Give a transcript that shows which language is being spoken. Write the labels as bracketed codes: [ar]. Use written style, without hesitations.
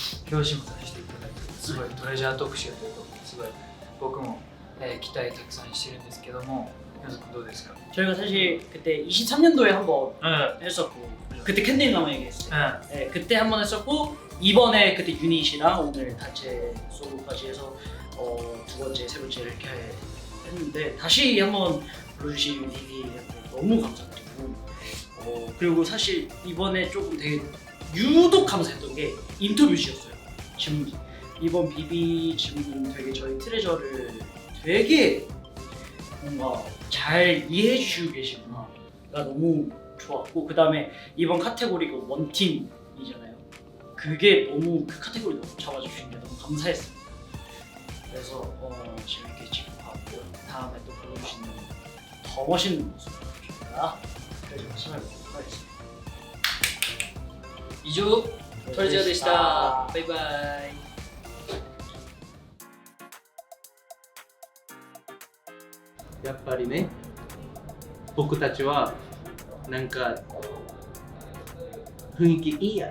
[ja] 表紙もさせていただいてすごいトレジャー特集ということですごい僕も、期待たくさんしてるんですけども皆さんどうですか [ko] 저희가 사실 그때 23년도에 한번 [ja] うん [ko] 했었고 그때 캔디나마 얘기했어요. [ja] うん [ko] 네, 그때 한 번 했었고 이번에 그때 유닛이랑 오늘 단체 솔로까지 해서 두 번째, 세 번째 이렇게 했는데 다시 한번 불러주신 비비한테 너무 감사드리고 그리고 사실 이번에 조금 되게 유독 감사했던 게 인터뷰지였어요. 질문이 이번 비비 질문 되게 저희 트레저를 되게 뭔가 잘 이해해 주시고 계시구나가 너무 좋았고 그 다음에 이번 카테고리가 원팀이잖아요. 그게 너무 그 카테고리 너무 잡아주신 게 너무 감사했어요. 그래서 재밌게 찍고 봤고 다음에 또 보여주시는 더 멋있는 모습 저희가 그래서 심을 보도록 하겠습니다. [ja] 以上トレジャーでしたバイバイやっぱりね、僕たちはなんか雰囲気いいやん。